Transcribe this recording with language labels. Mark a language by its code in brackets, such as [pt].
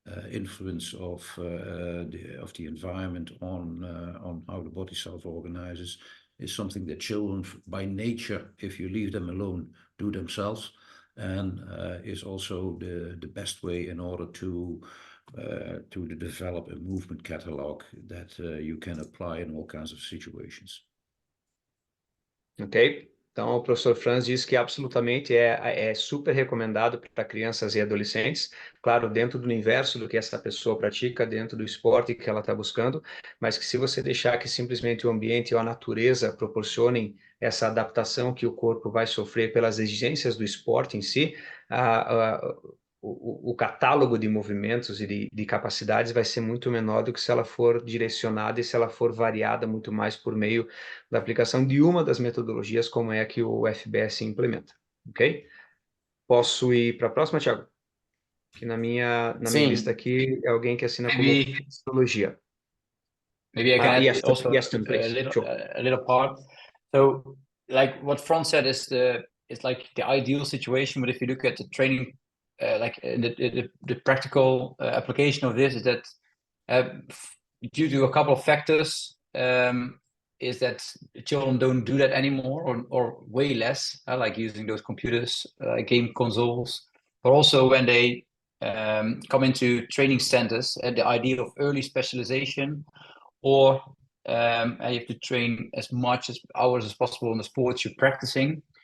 [en] influence of the environment on how the body self-organizes, is something that children by nature, if you leave them alone, do themselves, and is also the best way in order to develop a movement catalog that you can apply in all kinds of situations. Ok? [pt] Então, o professor Frans diz que absolutamente é super recomendado para crianças e adolescentes, claro, dentro do universo do que essa pessoa pratica, dentro do esporte que ela está buscando, mas que se você deixar que simplesmente o ambiente ou a natureza proporcionem essa adaptação que o corpo vai sofrer pelas exigências do esporte em si, o catálogo de movimentos e de capacidades vai ser muito menor do que se ela for direcionada e se ela for variada muito mais por meio da aplicação de uma das metodologias, como é a que o FBS implementa, ok? Posso ir para a próxima, Thiago? Que na minha lista aqui é alguém que assina como metodologia. [en] Maybe I can add Yes, also yes, Teun, please. a little part. So, like what Frans said is like the ideal situation, but if you look at the training, like the practical application of this, is that due to a couple of factors, is that children don't do that anymore, or way less, like using those computers, game consoles, but also when they come into training centers, the idea of early specialization, or you have to train as much hours as possible in the sports you're practicing.